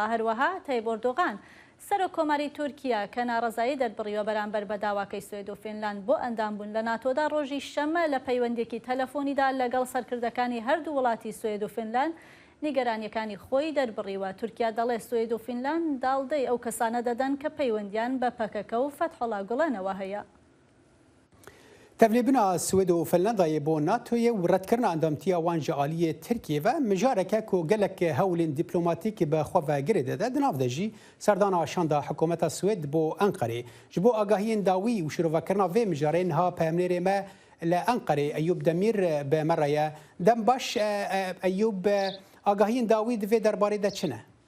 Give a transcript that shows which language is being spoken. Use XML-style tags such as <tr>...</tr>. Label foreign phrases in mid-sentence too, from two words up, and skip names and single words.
<ckb>هەروەها تایب ئۆردۆغان سەرۆک کۆماری تورکیا کە ناڕەزایی دەربڕیوە بەرامبەر بە داواکەی سوێد و فینلاند بۆ ئەندام بوون لە ناتۆدا ڕۆژی شەمە لە پەیوەندێکی تەلەفۆنیدا لەگەڵ سەرکردەکانی هەردوو وڵاتی سوێد و فینلاند نیگەرانیەکانی خۆی دەربڕیوە. تورکیا دەڵێ سوێد و فینلاند داڵدەی ئەو کەسانە دەدەن کە پەیوەندیان بە پەکەکە و فەتحوڵا گوڵێنەوە هەیە.</ckb> <ku>تەڤلێبنا سوێد و فنلەندایە بۆ ناتۆیە و ڕەتکردنا ئەندامتیە وان ji aliyê Tirkiye ve mijareke ku gelek hewlên dîplomatîkî bi xwe vegirê dide di nav de jî serdana şanda hikûmeta Swêd bo Enqerê ji bo agahiyên dawî û şîrovekirina vê mijarê niha peyamnêrê me li Enqerê Eyûb Demîr bi me re ye. Dem baş Eyûb agahiyên dawî di vê derbarê de çi ne?</ku>